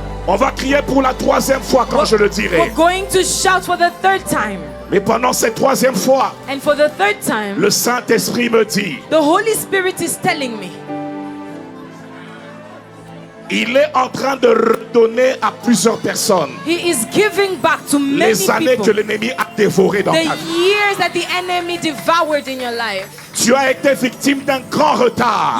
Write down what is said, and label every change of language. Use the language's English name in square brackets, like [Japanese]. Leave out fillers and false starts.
[French] On va crier pour la troisième fois quand je le dirai. [English] We're going to shout for the third time. [French] Mais pendant cette troisième fois, [English] And for the third time, [French] le Saint-Esprit me dit, [English] the Holy Spirit is telling me [French] il est en train de redonner à plusieurs personnes [English] He is giving back to many [French] les années que [English] people [French] l'ennemi a dévorées dans [English] the [French] ta vie. [English] years that the enemy devoured in your life. [French] Tu as été victime d'un grand retard